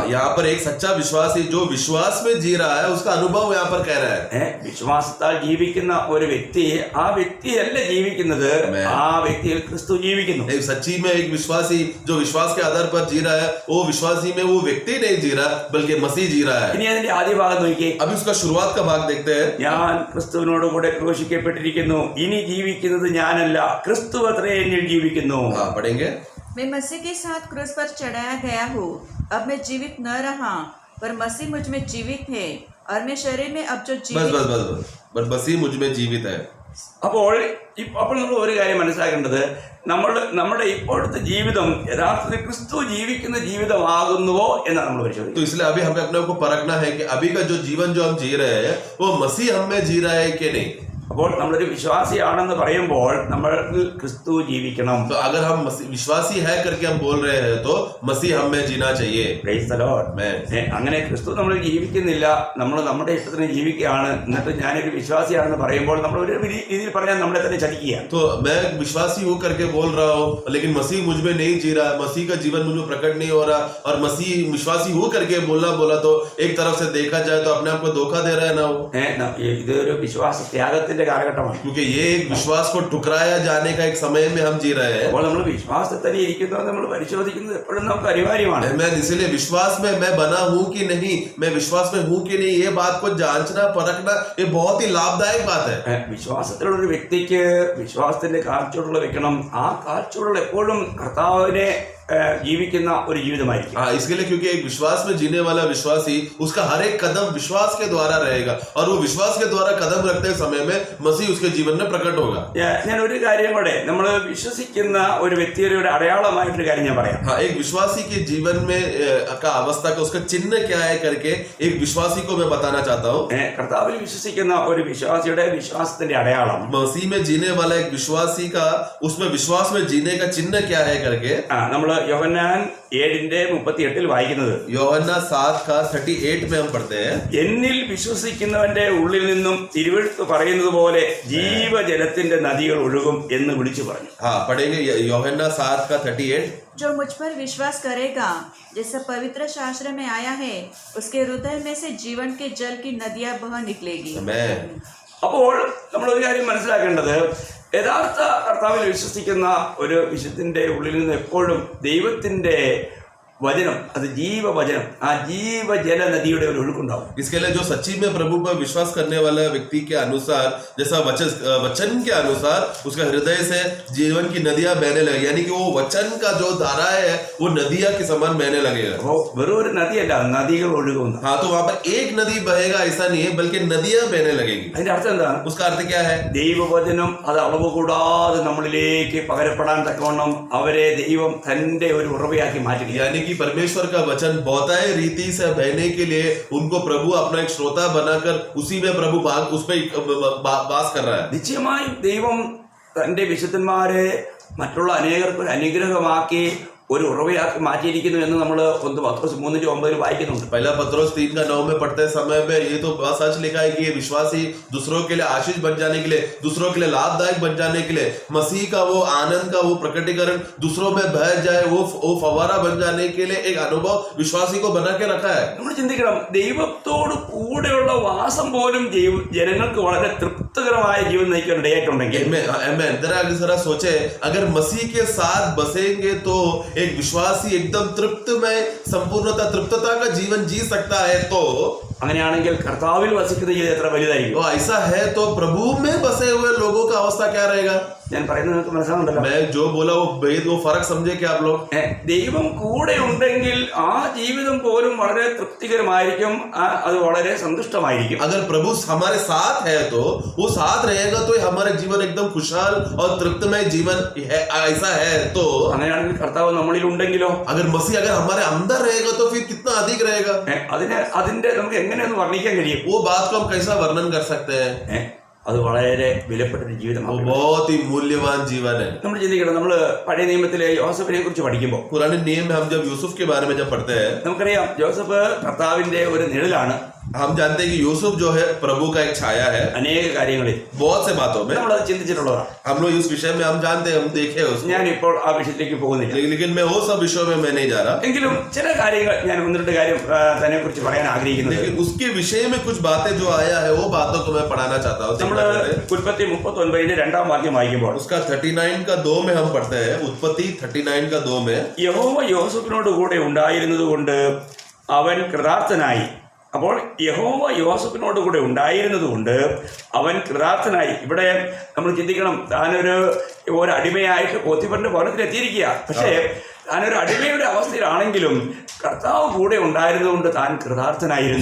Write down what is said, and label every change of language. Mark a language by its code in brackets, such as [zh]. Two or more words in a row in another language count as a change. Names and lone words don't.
[hi] यहाँ पर एक सच्चा विश्वासी जो विश्वास में जी रहा है उसका अनुभव यहाँ पर कह रहा है. [ml] വിശ്വാസത്താൽ ജീവിക്കുന്ന ഒരു വ്യക്തി ആ വ്യക്തിയല്ല ജീവിക്കുന്നത്, ആ വ്യക്തിയിൽ ക്രിസ്തു ജീവിക്കുന്നു. [hi] एक सच्ची में एक विश्वासी जो विश्वास के आधार पर जी रहा है, वो विश्वासी में वो व्यक्ति नहीं जी रहा बल्कि मसीह जी रहा है. [ml] ഇനി അതിന്റെ ആദ്യ ഭാഗം നോക്കി. [hi] अभी उसका शुरुआत का भाग देखते हैं. [ml] ഞാൻ ക്രിസ്തുവിനോട് കൂടെ ക്രൂശിക്കപ്പെട്ടിരിക്കുന്നു, ഇനി ജീവിക്കുന്നത് ഞാനല്ല, ക്രിസ്തു അത്രേ എന്നിൽ ജീവിക്കുന്നു. [hi] पढ़ेंगे. मैं मसीह के साथ क्रूस पर चढ़ाया गया हूँ. अब मैं जीवित न रहा, पर मसीह मुझ में जीवित है, और मैं शरीर में अब जो बस मसीह मुझ में जीवित है. [ml] അപ്പോൾ നമ്മൾ ഒരു കാര്യം മനസ്സിലാക്കേണ്ടത്, നമ്മുടെ ഇപ്പോഴത്തെ ജീവിതം യഥാർത്ഥത്തിൽ ക്രിസ്തു ജീവിക്കുന്ന ജീവിതമാകുന്നുവോ എന്നാണ് നമ്മൾ പരിശോധിക്കുന്നത്. [hi] तो इसलिए अभी हमें अपने को परखना है कि अभी का जो जीवन जो हम जी रहे हैं वो मसीह हम में जी रहा है कि नहीं. [ml] അപ്പോൾ നമ്മളൊരു വിശ്വാസിയാണെന്ന് പറയുമ്പോൾ നമ്മൾ ക്രിസ്തു ജീവിക്കണം. [hi] तो अगर हम विश्वासी है करके हम बोल रहे हैं तो मसीह हम में जीना चाहिए. [en] Praise the Lord. [ml] അങ്ങനെ ക്രിസ്തു നമ്മൾ ജീവിക്കുന്നില്ല, നമ്മൾ നമ്മുടെ ഇഷ്ടത്തിന് ജീവിക്കുകയാണ്, എന്നിട്ട് ഞാനൊരു വിശ്വാസിയാണെന്ന് പറയുമ്പോൾ നമ്മൾ ഒരു രീതിയിൽ പറഞ്ഞാൽ നമ്മളെ തന്നെ ചതിക്കുക. [hi] तो मैं विश्वासी हूँ करके बोल रहा हूँ, लेकिन मसीह मुझ में नहीं जी रहा, मसीह का जीवन मुझ में प्रकट नहीं हो रहा, और मसीह विश्वासी हूँ करके बोला तो एक तरफ से देखा जाए तो अपने आप को धोखा दे रहा है ना वो. [ml] ഇതൊരു വിശ്വാസ ത്യാഗത്തിന്റെ കാലഘട്ടമാണ്. [hi] क्योंकि ये एक विश्वास को ठुकराया जाने का एक समय में हम जी रहे हैं. [ml] അപ്പോൾ നമ്മൾ വിശ്വാസത്തിൽ തന്നെ ഇരിക്കുന്നത് നമ്മൾ പരിശോധിക്കുന്നത് എപ്പോഴും നമുക്ക് അനിവാര്യമാണ്. [hi] मैं इसलिए विश्वास में मैं बना हूँ कि नहीं, मैं विश्वास में हूँ कि नहीं, ये बात को जांचना परखना ये बहुत ही लाभदायक बात है. [ml] വിശ്വാസത്തിലുള്ള ഒരു വ്യക്തിക്ക് വിശ്വാസത്തിന്റെ കാഴ്ചയുള്ള വെക്കണം. ആ കാഴ്ചയുള്ള എപ്പോഴും കർത്താവിനെ ജീവിക്കുന്ന ഒരു ജീവിതമായിരിക്കും. [hi] हाँ, इसके लिए क्योंकि एक विश्वास में जीने वाला विश्वासी उसका हर एक कदम विश्वास के द्वारा रहेगा, और वो विश्वास के द्वारा कदम रखते समय में मसीह उसके जीवन में प्रकट होगा. [ml] ഞാൻ ഒരു കാര്യം കൂടെ, നമ്മൾ വിശ്വസിക്കുന്ന ഒരു വ്യക്തിയുടെ ഒരു അടയാളമായിട്ടൊരു കാര്യം ഞാൻ പറയാം. [hi] हाँ, एक विश्वासी के जीवन में का अवस्था का उसका चिन्ह क्या है करके एक विश्वासी को मैं बताना चाहता हूँ. [ml] കർത്താവിൽ വിശ്വസിക്കുന്ന ഒരു വിശ്വാസിയുടെ വിശ്വാസത്തിന്റെ അടയാളം, [hi] मसीह में जीने वाला एक विश्वासी का उसमें विश्वास में जीने का चिन्ह क्या है करके [ml] നമ്മൾ യോഹന്നാൻ 7:38 വായിക്കുന്നത്. [hi] യോഹന്നാ 7:38 में हम पढ़ते हैं. [ml] എന്നിൽ വിശ്വസിക്കുന്നവന്റെ ഉള്ളിൽ നിന്നും തിരുവെഴുത്ത് പറയുന്നത് പോലെ ജീവജലത്തിന്റെ നദികൾ ഒഴുകും എന്ന് വിളിച്ചു പറഞ്ഞു. [hi] हाँ, पढ़ेंगे യോഹന്നാ 7:38. जो मुझ पर विश्वास करेगा, जैसा पवित्र शास्त्र में आया है, उसके हृदय में से जीवन के जल की नदियां बह निकलेगी. [ml] അപ്പോൾ നമ്മളൊരു കാര്യം മനസ്സിലാക്കേണ്ടത്, യഥാർത്ഥ കർത്താവിൽ വിശ്വസിക്കുന്ന ഒരു വിശുദ്ധന്റെ ഉള്ളിൽ നിന്ന് എപ്പോഴും ദൈവത്തിന്റെ वचनम അത് ജീവവചനം ആ ജീവജല നദിയുടെ ഒരു ഒഴുക്കുണ്ടാവും. [hi] इसके लिए जो सच्ची में प्रभु पर विश्वास करने वाला व्यक्ति के अनुसार जैसा वचन के अनुसार उसका हृदय से जीवन की नदियां बहने लगे, यानी कि वो वचन का जो धारा है वो नदियां के समान बहने लगेगा. [ml] വെറും ഒരു നദിയല്ല, നദികൾ ഒഴുകുന്നു. [hi] हाँ, तो वहां पर एक नदी बहेगा ऐसा नहीं है, बल्कि नदियां बहने लगेगी. [ml] അതിന്റെ അർത്ഥം എന്താ? [hi] उसका अर्थ क्या है? [ml] ദൈവവചനം അത് അളവ് കൂടാതെ നമ്മളിലേക്ക് പകരപ്പെടാൻ തക്കവണ്ണം അവരെ ദൈവം തന്റെ ഒരു ഉറവയാക്കി മാറ്റുക. [hi] यानी कि परमेश्वर का वचन बहुतायत रीति से बहने के लिए उनको प्रभु अपना एक श्रोता बनाकर उसी में प्रभु उसमें वास कर रहा है. [ml] നിശ്ചയമായും ദൈവം തന്റെ വിശുദ്ധന്മാരെ മറ്റുള്ള അനേകർക്ക് അനുഗ്രഹമാക്കി ഒരു ഉറവയാക്കി മാറ്റിയിരിക്കുന്നു എന്ന് നമ്മൾ 1 പത്രോസ് 3:9 വായിക്കുന്നുണ്ട്. [hi] पहला पत्रोस 3:9 में पढ़ते समय में ये तो बहुत सच लिखा है कि ये विश्वासी दूसरों के लिए आशीष बन जाने के लिए, दूसरों के लिए लाभदायक बन जाने के लिए, मसीह का वो आनंद का वो प्रकटीकरण दूसरों में बह जाए, वो फवारा बन जाने के लिए एक अनुभव विश्वासी को बना के रखा है. [ml] നമ്മൾ ചിന്തിക്കണം, ദൈവത്തോട് കൂടെയുള്ള വാസം പോലും ജനങ്ങൾക്ക് വളരെ തൃപ്തികരമായ ജീവൻ നയിക്കാൻ ഇടയായിട്ടുണ്ടെങ്കിൽ, [hi] जरा सोचे अगर मसीह के साथ बसेंगे तो एक विश्वासी एकदम तृप्तमय संपूर्णता तृप्तता का जीवन जी सकता है. तो [ml] അങ്ങനെയാണെങ്കിൽ കർത്താവിൽ വസിക്കുന്ന ജീവിതം എത്ര വലുതായിരിക്കും. [hi] तो ऐसा है तो प्रभु में बसे हुए लोगों का अवस्था क्या रहेगा. [ml] ഞാൻ പറയുന്നത് നിങ്ങൾക്ക് മനസ്സിലാവുന്നുണ്ടല്ലോ. [hi] मैं जो बोला वो फर्क समझे क्या आप लोग. [ml] ദൈവം കൂടെ ഉണ്ടെങ്കിൽ ആ ജീവിതം പോലും വളരെ തൃപ്തികരമായിരിക്കും, അത് വളരെ സന്തുഷ്ടമായിരിക്കും. [hi] अगर प्रभु हमारे साथ है तो वो साथ रहेगा तो हमारे जीवन एकदम खुशहाल और तृप्तमय जीवन है. ऐसा है तो [ml] അങ്ങനെയാണെങ്കിൽ കർത്താവ് നമ്മളിൽ ഉണ്ടെങ്കിലോ, [hi] अगर मसीह अगर हमारे अंदर रहेगा तो फिर कितना अधिक रहेगा. [ml] അതിന്റെ നമുക്ക് എങ്ങനെയൊന്ന് വർണ്ണിക്കാൻ കഴിയും. [hi] वो बात को हम कैसा वर्णन कर सकते हैं. [ml] അത് വളരെ വിലപ്പെട്ട ഒരു ജീവിതമാണ്. [hi] बहुत ही मूल्यवान जीवन है. [ml] നമ്മൾ ചിന്തിക്കണം, നമ്മൾ പഴയ നിയമത്തിലെ യോസഫിനെ കുറിച്ച് പഠിക്കുമ്പോൾ, [hi] पुराने नियम में हम जब यूसुफ के बारे में जब पढ़ते हैं, [ml] നമുക്കറിയാം യോസഫ് കർത്താവിന്റെ ഒരു നിഴലാണ്. [hi] हम जानते हैं कि यूसुफ जो है प्रभु का एक छाया है [ml] അനേക കാര്യങ്ങളിൽ. [hi] बहुत से बातों में [ml] നമ്മളത് ചിന്തിച്ചിട്ടുള്ളതാണ്. [hi] हम लोग इस विषय में हम जानते हैं, हम देखे हैं उसको. [ml] ഞാൻ ഇപ്പോൾ ആ വിഷയത്തിലേക്ക് പോകുന്നില്ല. [hi] लेकिन मैं वो सब विषयों में मैं नहीं जा रहा. [ml] എങ്കിലും ചില കാര്യങ്ങൾ ഞാൻ 1-2 കാര്യം തന്നെ കുറിച്ച് പറയാൻ ആഗ്രഹിക്കുന്നത്. [hi] लेकिन उसके विषय में कुछ बातें जो आया है वो बातों को मैं पढ़ाना चाहता हूँ. [ml] നമ്മൾ ഉൽപ്പത്തി 39 2-ാം വാക്യം വായിക്കുമ്പോൾ, [hi] उसका 39 का 2 में हम पढ़ते हैं. उत्पत्ति 39 का 2 में [ml] യഹോവ യോസഫിനോട് കൂടെ ഉണ്ടായിരുന്നത് കൊണ്ട് അവൻ കൃതാർത്ഥനായി. അപ്പോൾ യഹോവ യോസഫിനോട് കൂടെ ഉണ്ടായിരുന്നത് കൊണ്ട് അവൻ കൃതാർത്ഥനായി. ഇവിടെ നമ്മൾ ചിന്തിക്കണം, താനൊരു അടിമയായിട്ട് പോത്തിഫറിന്റെ ഭവനത്തിൽ എത്തിയിരിക്കുക. പക്ഷേ താനൊരു അടിമയുടെ അവസ്ഥയിലാണെങ്കിലും കർത്താവ് കൂടെ ഉണ്ടായിരുന്നതുകൊണ്ട് താൻ കൃതാർത്ഥനായിരുന്നു.